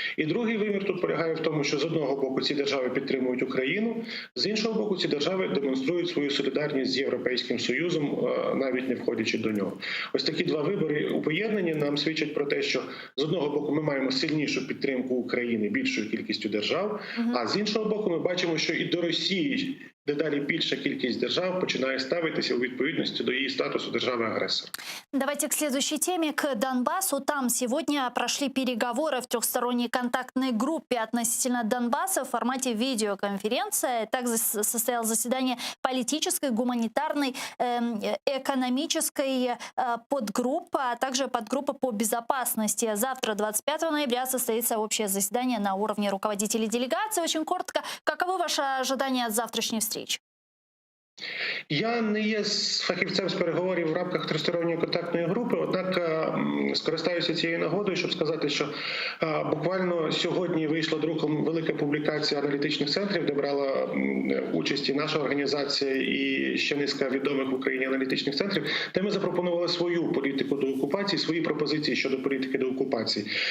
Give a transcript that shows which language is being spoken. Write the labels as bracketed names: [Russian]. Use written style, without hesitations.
[Ukrainian] І другий вимір тут полягає в тому, що з одного боку ці держави підтримують Україну, з іншого боку ці держави демонструють свою солідарність з Європейським Союзом, навіть не входячи до нього. Ось такі два вибори у поєднанні нам свідчать про те, що з одного боку ми маємо сильнішу підтримку України більшою кількістю держав, а з іншого боку ми бачимо, що і до Росії дедалі більша кількість держав починає ставитися у відповідності до її статусу держави-агресора. [Russian] Давайте к следующей теме, к Донбассу. Там сегодня прошли переговоры в трехсторонней контактной группе относительно Донбасса в формате видеоконференции. Также состоялось заседание политической, гуманитарной, экономической подгруппы, а также подгруппы по безопасности. Завтра, 25 ноября, состоится общее заседание на уровне руководителей делегации. Очень коротко, каковы ваши ожидания от завтрашней встречи? [Ukrainian] Я не є фахівцем з переговорів в рамках тристоронньої контактної групи, однак скористаюся цією нагодою, щоб сказати, що буквально сьогодні вийшла друком велика публікація аналітичних центрів, де брала участь і наша організація, і ще низка відомих в Україні аналітичних центрів, де ми запропонували свою політику до окупації, свої пропозиції щодо політики до окупації.